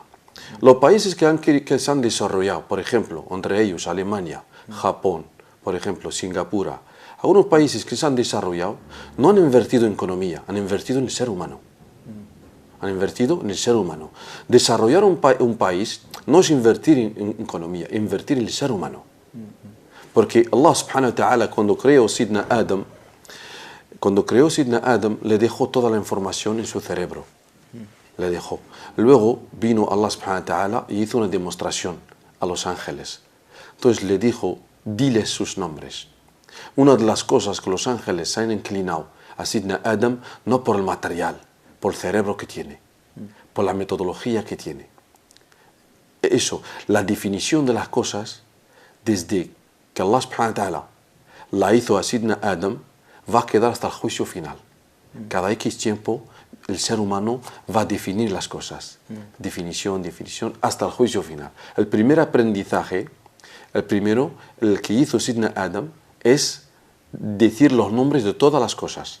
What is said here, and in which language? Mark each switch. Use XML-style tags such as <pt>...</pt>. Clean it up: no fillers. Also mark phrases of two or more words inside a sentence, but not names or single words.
<es>Los países que se han desarrollado, por ejemplo, entre ellos Alemania, Japón, por ejemplo, Singapur, algunos países que se han desarrollado no han invertido en economía, han invertido en el ser humano. Han invertido en el ser humano. Desarrollar un país no es invertir en economía, es invertir en el ser humano. Porque</es> <ar>الله سبحانه وتعالى</ar> <es>cuando creó Sidna Adam, le dejó toda la información en su cerebro. Le dejó. Luego vino</es> <ar>الله سبحانه وتعالى</ar> <es>y hizo una demostración a los ángeles. Entonces le dijo, diles sus nombres. Una de las cosas que los ángeles se han inclinado a Sidna Adam, no por el material, por el cerebro que tiene, por la metodología que tiene. Eso, la definición de las cosas, desde que</es> <ar>الله سبحانه وتعالى</ar> <es>la hizo a Sidna Adam, va a quedar hasta el juicio final. Cada X tiempo el ser humano va a definir las cosas. Definición, definición, hasta el juicio final. El primer aprendizaje, el que hizo Sidna Adam, es decir los nombres de todas las cosas.</es>